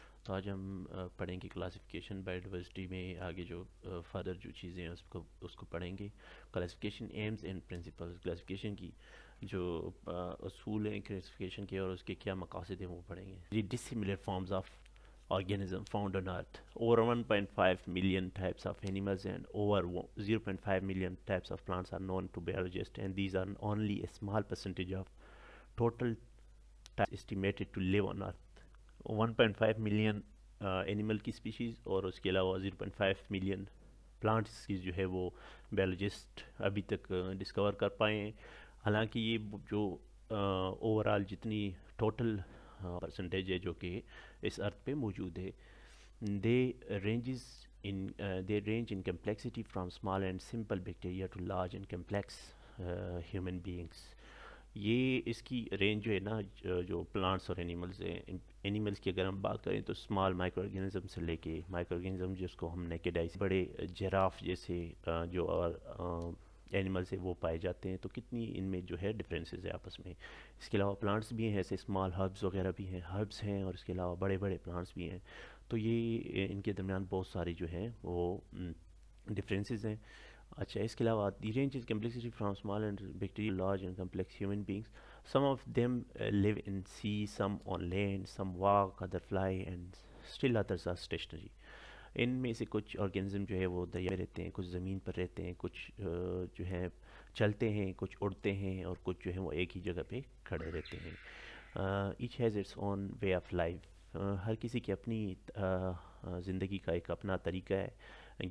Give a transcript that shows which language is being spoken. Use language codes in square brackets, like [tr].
[ur] تو آج ہم پڑھیں گے کلاسیفیکیشن بایوڈائیورسٹی میں آگے جو فردر جو چیزیں ہیں اس کو پڑھیں گے. Classification Ms and principles, classification کی جو اصول ہیں کلاسیفیکیشن کے اور اس کے کیا مقاصد ہیں وہ پڑھیں گے. [en] The dissimilar forms of organism found on earth. Over 1.5 million types of animals and over 0.5 million types of plants are known to biologists, and these are only a small percentage of total types estimated to live on earth. [ur] 1.5 million animal کی species اور اس کے علاوہ 0.5 million plants کی جو ہے وہ بیولوجسٹ ابھی تک ڈسکور کر پائے ہیں. حالانکہ یہ جو اوور آل جتنی ٹوٹل پرسنٹیج ہے جو کہ اس ارتھ پہ موجود ہے, [en] They range in complexity from small and simple bacteria to large and complex human beings. [ur] یہ اس کی رینج جو ہے نا جو پلانٹس اور اینیملز ہیں, اینیملز کی اگر ہم بات کریں تو اسمال مائکرو آرگینزم سے لے کے مائکرو آرگینزم جس کو ہم نیکڈ آئی سے بڑے جراف جیسے جو اور اینیملز ہیں وہ پائے جاتے ہیں, تو کتنی ان میں جو ہے ڈفرینسز ہے آپس میں. اس کے علاوہ پلانٹس بھی ہیں, ایسے اسمال ہربز وغیرہ بھی ہیں, ہربز ہیں, اور اس کے علاوہ بڑے بڑے پلانٹس بھی ہیں. تو یہ ان کے درمیان بہت ساری جو ہیں وہ ڈفرینسز ہیں. اچھا, اس کے علاوہ [en] The range is complexity from small and bacteria large and complex human beings. Some of them live in sea, some on land, some walk, other fly, and still others are stationary. [ur] ان میں سے کچھ organism جو ہے وہ دریا میں رہتے ہیں, کچھ زمین پر رہتے ہیں, کچھ جو ہیں چلتے ہیں, کچھ اڑتے ہیں, اور کچھ جو ہیں وہ ایک ہی جگہ پہ کھڑے رہتے ہیں. [en] Each has its own way of life. [ur] ہر کسی کی اپنی زندگی کا ایک اپنا طریقہ ہے.